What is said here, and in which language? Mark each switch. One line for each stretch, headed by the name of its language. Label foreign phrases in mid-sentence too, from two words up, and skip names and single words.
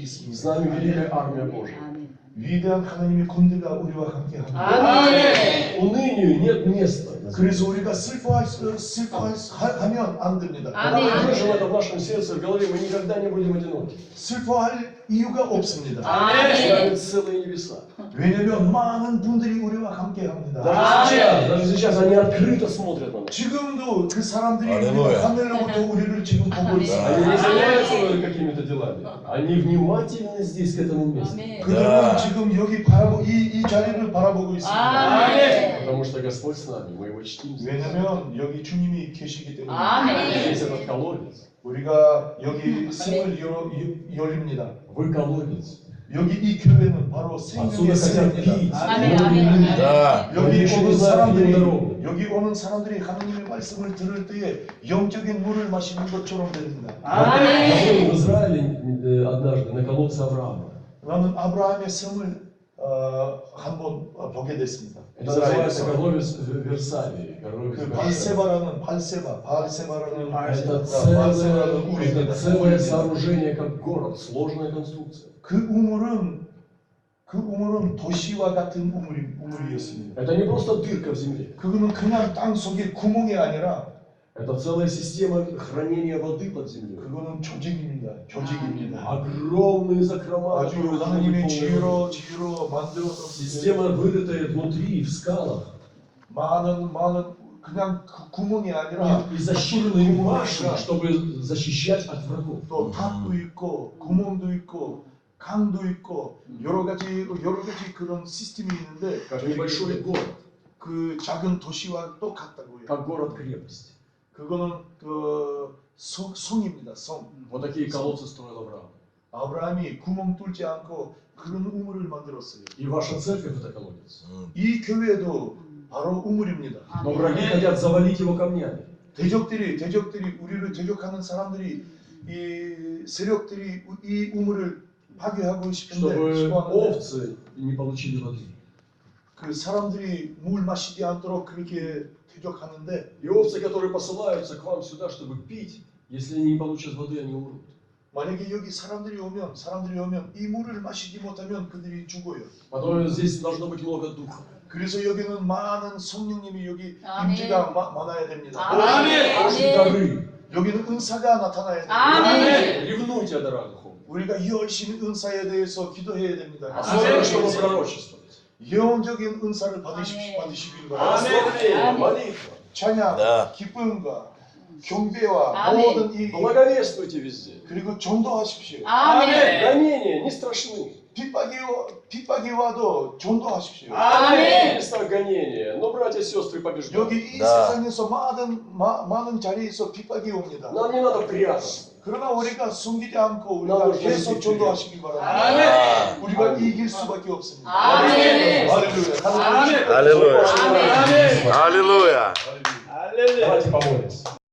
Russian: С
Korean: 있습니다.
Russian: нами великая армия Божья.
Korean: 아멘. 위대한 하나님의 군대가 우리와 함께합니다. 아멘.
Russian: Унынию нет места.
Korean: 그래서 우리가 슬퍼하면 안 됩니다.
Russian: Когда мы
Korean: 아멘.
Russian: держим это в нашем сердце, в голове, мы никогда не будем одиноки.
Korean: 슬퍼할 이유가 없습니다.
Russian: С
Korean: 아멘.
Russian: нами целые небеса.
Korean: 왜냐면 많은 분들이 우리와 함께합니다.
Russian: Даже сейчас они открыто смотрят на нас.
Korean: 지금도 그 사람들이 할렐루야. 하늘로부터 우리를 지금 보고
Russian: Они
Korean: 있습니다.
Russian: не занимаются какими-то делами. Они внимательны здесь, к этому месту.
Korean: 아멘. 그들은 지금 여기 이 자리를 바라보고 있습니다. 아멘.
Russian: Потому что Господь с нами, мы его чтим.
Korean: 왜냐면 여기 주님이 계시기 때문에 아멘.
Russian: Здесь этот колодец.
Korean: 우리가 여기 샘을 열립니다.
Russian: Вы колодец.
Korean: 여기 이 교회는 바로
Russian: Отсюда
Korean: 생명의
Russian: хотят пить.
Korean: 샘입니다. 아멘. 아멘.
Russian: Да.
Korean: 여기 오는 사람들이 하나님의 말씀을 들을 때에 영적인 물을 마시는 것처럼 됩니다.
Russian: Я был в Израиле однажды на колодце Авраама.
Korean: 나는 아브라함의 샘을 한번 보게 됐습니다.
Russian: Это называется колодец в Версале.
Korean: 그 발세바라는
Russian: Это
Korean: 우리입니다.
Russian: целое сооружение, как город, сложная конструкция.
Korean: 그 우물은 도시와 같은 우물이었습니다.
Russian: Это не просто дырка в земле.
Korean: 그거는 그냥 땅 속에 구멍이 아니라
Russian: Это целая система хранения воды под землей.
Korean: 그거는 조직입니다.
Russian: Огромные закрома.
Korean: 아주
Russian: которые
Korean: 하나님의
Russian: выполнены.
Korean: 지혜로 만들어서
Russian: Система, вырытая внутри, в скалах.
Korean: 많은 그냥 그 구멍이 아니라
Russian: И защитные башни, чтобы защищать от врагов.
Korean: 또 탑도 있고 구멍도 있고 강도 있고 여러 가지 그런 시스템이 있는데
Russian: Как небольшой город,
Korean: 그 작은 도시와 똑같다고요.
Russian: как город-крепость.
Korean: 그거는 그 성입니다. 성.
Russian: Вот такие колодцы строил Авраам.
Korean: 아브라함이 구멍 뚫지 않고 그런 우물을 만들었어요.
Russian: И ваша церковь это колодец.
Korean: 이 교회도 바로 우물입니다.
Russian: Но враги хотят завалить его камнями.
Korean: 대적들이 우리를 대적하는 사람들이 이 세력들이 이 우물을 파괴하고 싶은데
Russian: чтобы
Korean: 시도하는데
Russian: овцы не получили воды.
Korean: 그 사람들이 물 마시지 않도록 그렇게 대적하는데
Russian: И овцы, которые посылаются к вам сюда, чтобы пить, если они не получат воды, они умрут.
Korean: 만약에 여기 사람들이 오면 이 물을 마시지 못하면 그들이 죽어요.
Russian: Потом здесь должно быть много духа.
Korean: 그래서 여기는 많은 성령님이 여기 아멘. 임재가 많아야 됩니다. 아멘.
Russian: Очень дары.
Korean: 여기는 은사가 나타나야 됩니다. 아멘.
Russian: Ревнуйте о дарах духовных.
Korean: 우리가 열심히 은사에 대해서 기도해야 됩니다.
Russian: Особенно, чтобы пророчествовать.
Korean: 영적인 은사를 받으시길 바랍니다.
Russian: Благословение, молитва.
Korean: 찬양, 네. 기쁨과 경배와 아멘. 모든 이
Russian: Благовествуйте везде.
Korean: 그리고 전도하십시오. 아멘.
Russian: Гонения не страшны.
Korean: 핍박이 와도 전도하십시오. 아멘.
Russian: Места гонения. Но, братья и сестры, побеждают.
Korean: 여기 이 네. 세상에서 많은 자리에서 핍박이 옵니다.
Russian: Нам не надо прятаться.
Korean: 그러나 우리가 숨기지 않고 우리가 나도 계속 그렇게 전도하시길 바랍니다. 아멘. 우리가 이길 수밖에 없습니다. 아멘. 할렐루야.
Russian: Аллилуйя.
Korean: 아멘.
Russian: Аллилуйя. Давайте помолимся.